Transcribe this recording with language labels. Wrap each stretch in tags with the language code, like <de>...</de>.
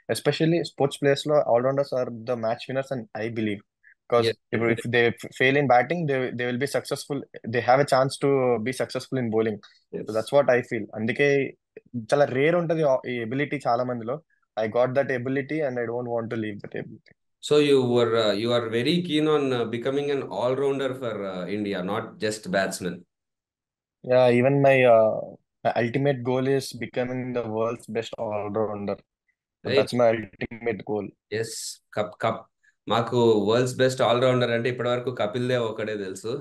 <en>Especially sports players లో all-rounders are the match winners and I believe. Because yes, if they fail in batting, they will be successful. They have a chance to be successful in bowling. So yes. that's what I feel.</en> <te>అందుకే చాలా rare ఉంటది ఈ ability చాలా మందిలో.</te> <en>I got that ability and I don't want to leave that ability. So you are very keen on becoming an all-rounder for India, not just batsman. Yeah, even my ultimate goal is becoming the world's best all-rounder. So Right? that's my ultimate goal. Yes.</en> <te>Cup మాకు world's best allrounder అంటే ఇప్పటి వరకు కపిల్ దేవ్ ఒకడే తెలుసు.</te>